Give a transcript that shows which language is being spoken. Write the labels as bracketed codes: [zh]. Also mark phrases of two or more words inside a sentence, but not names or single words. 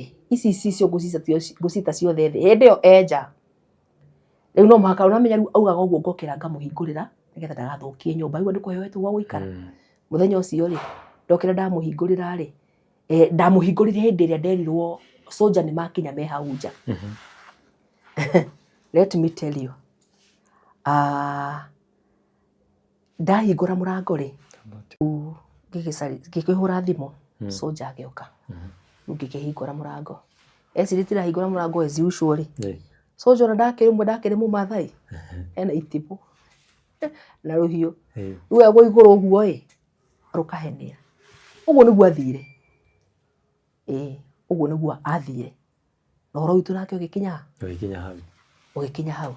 [ki] Ici cio ngũcita ciothe thĩ. Hĩndĩ ĩyo enja. Rĩu no mũhaka ũramenya rĩu augaga ũguo ngokĩra ngamũhingũrĩra nĩgetha ndagathũkie nyũmba. Rĩu nĩkũheo hetwo gwa gũikara. Mũthenya ũcio rĩ, ndokĩra ndamũhingũrĩra rĩ, ndamũhingũrĩre hĩndĩ ĩrĩa nderirwo soldier nĩmakinya me hau nja. [en] Let me tell you. [ki] Ndahingũra mũrango rĩ, ngĩkĩhũra thimũ, soldier agĩũka. Rĩu ngĩkĩhingũra mũrango. Eciria ndirahingũra mũrango [en] as usual [ki] rĩ. Soldier ona ndakĩrĩ mũmathai. Ena itimũ na rũhiũ. Rĩu egwo igũrũ ũguo ĩ, rũkahenia. Ũguo nĩguo athire. Ũguo nĩguo athire. Na ũhoro witũ nake ũgĩkinya hau.